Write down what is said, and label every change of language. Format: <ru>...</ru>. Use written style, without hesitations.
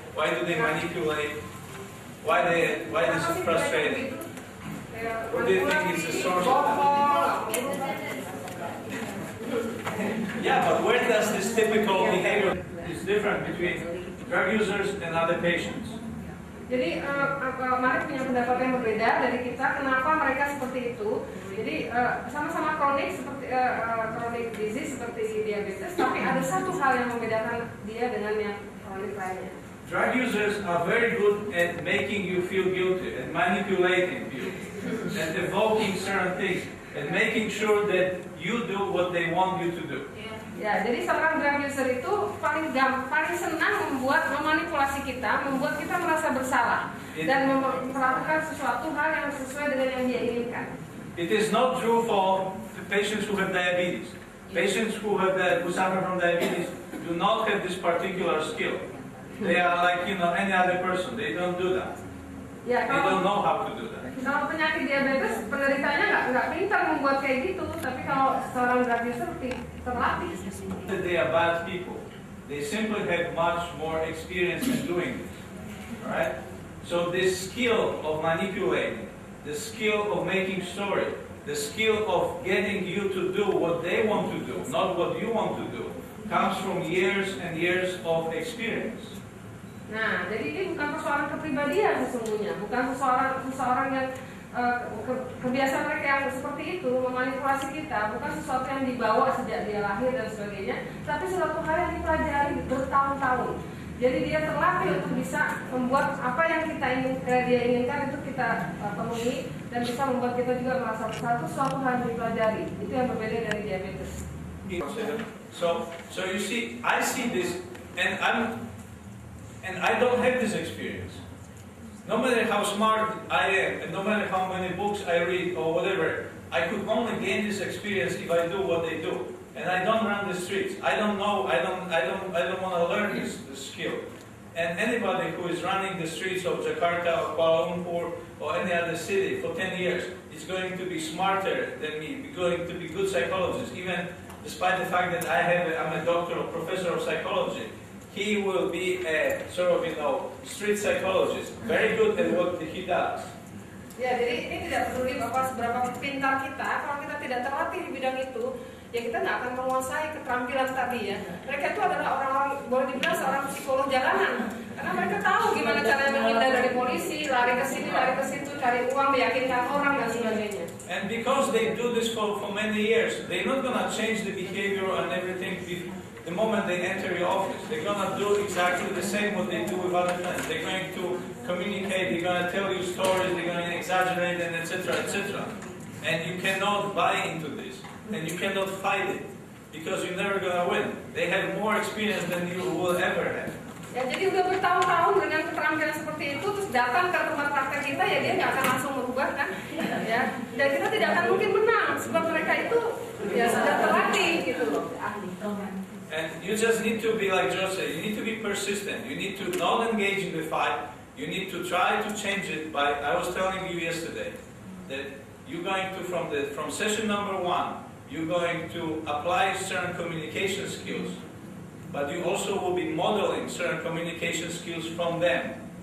<en>Why do they manipulate? Why this is frustrating? What do you think is the source of that? Yeah, but where does this typical behavior is different between drug users and other patients?</en> <id>Jadi Marek punya pendapat yang berbeda dari kita. Kenapa mereka seperti itu? Jadi sama-sama kronik seperti chronic disease seperti diabetes, tapi ada satu hal yang membedakan dia dengan yang kronik lainnya.</id> <en>Drug users are very good at making you feel guilty, and manipulating you, and evoking certain things, and making sure that you do what they want you to do.</en> <id>Ya, jadi seorang drug user itu paling senang memanipulasi kita, membuat kita merasa bersalah dan melakukan sesuatu hal yang sesuai dengan yang dia inginkan.</id> <en>It is not true for the patients who have diabetes. Patients who suffer from diabetes do not have this particular skill. They are like any other person. They don't do that.</en> <id>Ya,</id> <en>they don't know how to do that.</en> <id>Kalau penyakit diabetes, penderitanya nggak pintar membuat kayak gitu. Tapi kalau seorang drug user terlatih.</id> <en>They are bad people. They simply have much more experience in doing this. All right. So this skill of manipulating, the skill of making story, the skill of getting you to do what they want to do, not what you want to do, comes from years and years of experience.</en> <id>Nah, jadi ini bukan persoalan kepribadian sesungguhnya, bukan seseorang yang kebiasaan mereka yang seperti itu memanipulasi kita, bukan sesuatu yang dibawa sejak dia lahir dan sebagainya, tapi suatu hal yang dipelajari bertahun-tahun. Jadi dia terlatih untuk bisa membuat apa yang dia inginkan itu kita penuhi dan bisa membuat kita juga merasa bersatu, suatu hal yang dipelajari. Itu yang berbeda dari diabetes.</id> <en>So you see, I see this, and I don't have this experience. No matter how smart I am, and no matter how many books I read or whatever, I could only gain this experience if I do what they do. And I don't run the streets. I don't know. I don't want to learn this skill. And anybody who is running the streets of Jakarta or Kuala Lumpur or any other city for 10 years is going to be smarter than me, going to be good psychologist, even despite the fact that I'm a doctor or professor of psychology. He will be a sort of, street psychologist, very good at what he does.</en> <id>Ya, jadi ini tidak peduli seberapa pintar kita, kalau kita tidak terlatih di bidang itu, ya kita nggak akan menguasai keterampilan tadi ya. Mereka itu adalah orang-orang, boleh dibilang seorang psikolog jalanan, karena mereka tahu gimana caranya menghindar dari polisi, lari ke sini, lari ke situ, cari uang, meyakinkan orang dan sebagainya.</id> <en>And because they do this for many years, they're not gonna change the behavior and everything. The moment they enter your office, they're going to do exactly the same what they do with other friends. They're going to communicate, they're going to tell you stories, they're going to exaggerate, and etc., etc. And you cannot buy into this, and you cannot fight it, because you're never going to win. They have more experience than you will ever have.</en> <id>Ya, jadi udah bertahun-tahun dengan keterampilan seperti itu, terus datang ke tempat praktek kita, ya dia nggak akan langsung merubah kan? Ya, dan kita tidak akan mungkin menang, sebab mereka itu ya sudah terlatih gitu loh.</id> <en>And you just need to be like Jose, you need to be persistent, you need to not engage in the fight, you need to try to change it by, I was telling you yesterday, that you're going to, from session number 1, you're going to apply certain communication skills, but you also will be modeling certain communication skills from them.</en>